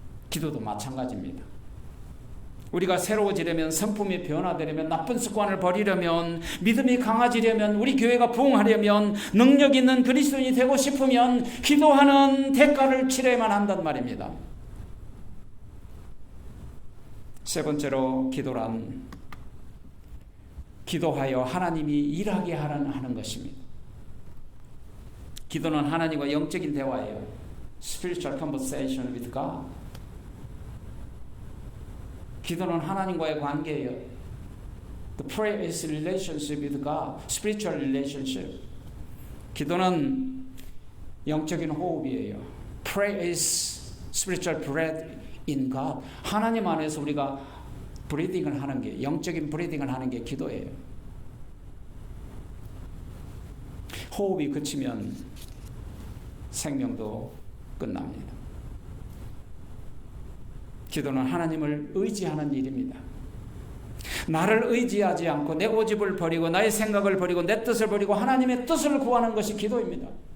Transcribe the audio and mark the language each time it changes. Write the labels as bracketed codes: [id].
[ko] 기도도 마찬가지입니다. 우리가 새로워지려면, 성품이 변화되려면, 나쁜 습관을 버리려면, 믿음이 강해지려면, 우리 교회가 부흥하려면, 능력 있는 그리스도인이 되고 싶으면 기도하는 대가를 치러야만 한단 말입니다. 세 번째로 기도란 기도하여 하나님이 일하게 하는 것입니다. 기도는 하나님과 영적인 대화예요. [en] Spiritual conversation with God. [ko] 기도는 하나님과의 관계예요. [en] The prayer is relationship with God. Spiritual relationship. [ko] 기도는 영적인 호흡이에요. [en] Prayer is spiritual breath in God. [ko] 하나님 안에서 우리가 브리딩을 하는 게, 영적인 브리딩을 하는 게 기도예요. 호흡이 그치면 생명도 끝납니다. 기도는 하나님을 의지하는 일입니다. 나를 의지하지 않고 내 고집을 버리고 나의 생각을 버리고 내 뜻을 버리고 하나님의 뜻을 구하는 것이 기도입니다.